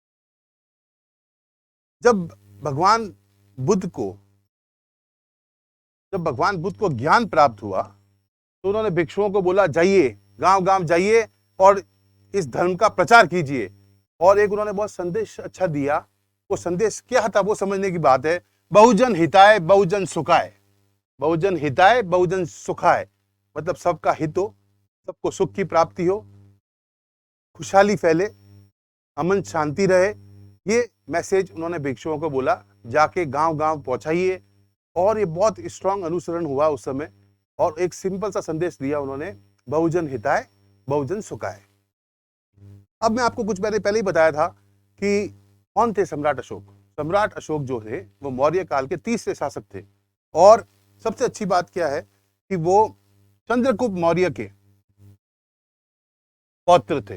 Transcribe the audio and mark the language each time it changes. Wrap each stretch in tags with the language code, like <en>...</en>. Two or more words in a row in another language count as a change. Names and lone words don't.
<hi>जब भगवान बुद्ध को ज्ञान प्राप्त हुआ तो उन्होंने भिक्षुओं को बोला, जाइए गांव गांव जाइए और इस धर्म का प्रचार कीजिए। और एक उन्होंने बहुत संदेश अच्छा दिया। वो संदेश क्या था वो समझने की बात है।</hi> <sa>बहुजन हिताय बहुजन सुखाय, बहुजन हिताय बहुजन सुखाय,</sa> <hi>मतलब सबका हित हो, सबको सुख की प्राप्ति हो, खुशहाली फैले, अमन शांति रहे। ये मैसेज उन्होंने भिक्षुओं को बोला, जाके गांव गांव पहुंचाइए। और ये बहुत स्ट्रांग अनुसरण हुआ उस समय। और एक सिंपल सा संदेश दिया उन्होंने,</hi> <sa>बहुजन हिताय बहुजन सुखाय।</sa> <hi>अब मैं आपको कुछ पहले ही बताया था कि कौन थे सम्राट अशोक। सम्राट अशोक जो थे वो मौर्य काल के 30वें शासक थे। और सबसे अच्छी बात क्या है कि वो चंद्रगुप्त मौर्य के पौत्र थे।</hi>